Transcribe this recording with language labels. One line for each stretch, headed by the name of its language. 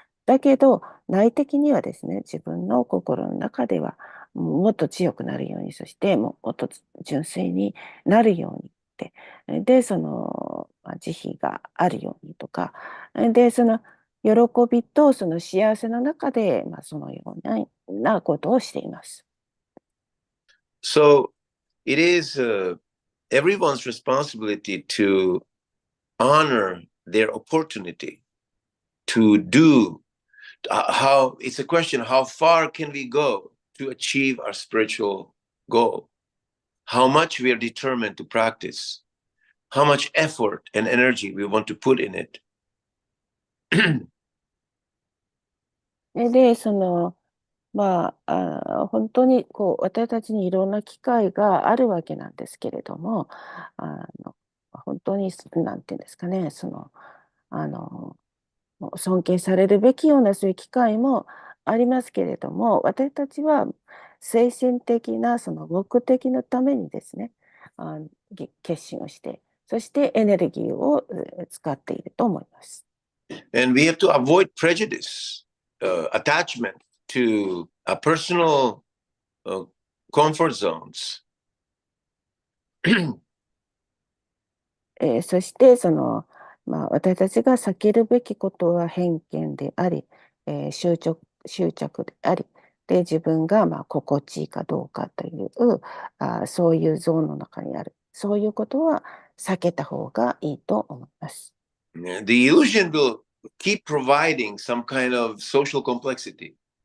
Japanese: だけど、内的にはですね、自分の心の中ではもっと強くなるように、そしてもっと純粋になるようにって、で、慈悲があるようにとか、で、喜びと幸せの中で、そのようなことをしています。
English: So it is everyone's responsibility to honor their opportunity to do how it's a question, how far can we go to achieve our spiritual goal? How much we are determined to practice, how much effort and energy we want to put in it.
Japanese: で、本当に私たちにいろんな機会があるわけなんですけれども、本当に、なんていうんですかね、あの、尊敬されるべきようなそういう機会もありますけれども、私たちは精神的なその目的のためにですね、決心をして、そしてエネルギーを使っていると思います。
English: And we have to avoid prejudice, attachment to personal comfort zones.
Japanese: そして私たちが避けるべきことは偏見であり、執着であり、で自分が心地いいかどうかというそういうゾーンの中にある、そういうことは避けた方がいいと思います。
English: The illusion will keep providing some kind of social complexity.